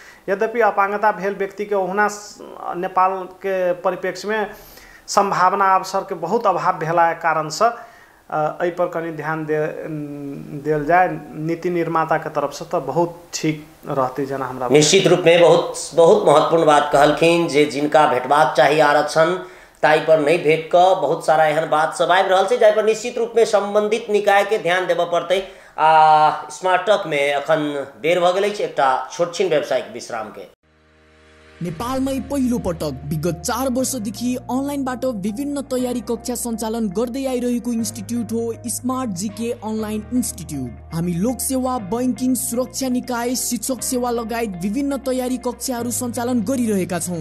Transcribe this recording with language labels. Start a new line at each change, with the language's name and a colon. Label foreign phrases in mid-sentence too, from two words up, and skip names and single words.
Maithili: यद्यपि अपांगता भेल व्यक्ति के ओहुना नेपाल के परिप्रेक्ष्य में संभावना अवसर के बहुत अभाव भेला कारण से एहि पर कनी ध्यान देल जाए नीति निर्माता के तरफ से तो बहुत ठीक रहते जना हमरा। निश्चित रूप में बहुत महत्वपूर्ण बात कहलखिन जे जिनका भेटबाक चाहिए आरक्षण ताई पर नहीं भेट क बहुत सारा एहन बात सब आबि रहल छै जाहि पर निश्चित रूप में संबंधित निकाय के ध्यान देबऽ पड़तै। स्मार्ट टॉक में अखन बेर भ गेलै एकटा छोट छिन व्यावसायिक विश्राम के।
Nepali: नेपालमै पहिलो पटक विगत 4 वर्षदेखि अनलाइनबाट विभिन्न तयारी कक्षा सञ्चालन गर्दै आइरहेको इन्स्टिट्युट हो स्मार्ट जीके अनलाइन इन्स्टिट्युट। हामी लोक सेवा, बैंकिङ, सुरक्षा निकाय, शिक्षक सेवा लगायत विभिन्न तयारी कक्षाहरू सञ्चालन गरिरहेका छौँ।